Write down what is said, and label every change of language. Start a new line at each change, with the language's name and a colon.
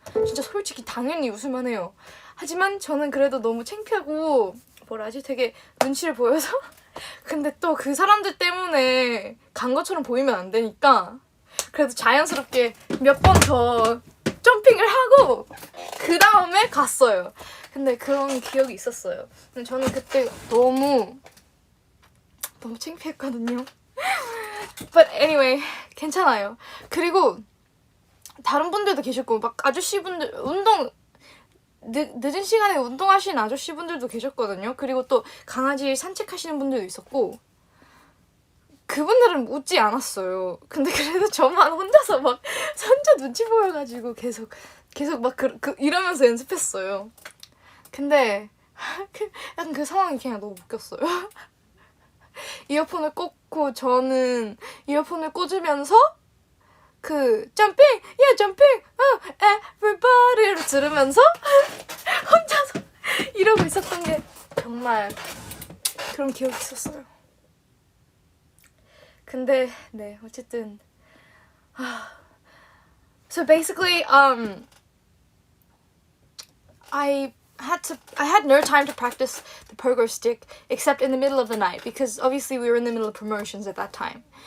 Korean: 진짜 솔직히 당연히 웃을만해요. 하지만 저는 그래도 너무 창피하고 되게 눈치를 보여서 근데 또 그 사람들 때문에 간 것처럼 보이면 안 되니까 그래도 자연스럽게 몇 번 더 점핑을 하고 그 다음에 갔어요. 근데 그런 기억이 있었어요. 근데 저는 그때 너무 창피했거든요.
English: But anyway,
Korean: 괜찮아요. 그리고 다른 분들도 계셨고 막 아저씨분들 늦은 시간에 운동하시는 아저씨분들도 계셨거든요. 그리고 또 강아지 산책하시는 분들도 있었고 그분들은 웃지 않았어요. 근데 그래도 저만 혼자 눈치 보여가지고 계속 막 이러면서 연습했어요. 근데 약간 그 상황이 그냥 너무 웃겼어요. 이어폰을 꽂고 저는 이어폰을 꽂으면서 그 점핑! 야 점핑! everybody를 들으면서 혼자서 이러고 있었던 게 정말 그런 기억이 있었어요. 근데 네 어쨌든
English: So basically I had no time to practice the pogo stick except in the middle of the night because obviously we were in the middle of promotions at that time.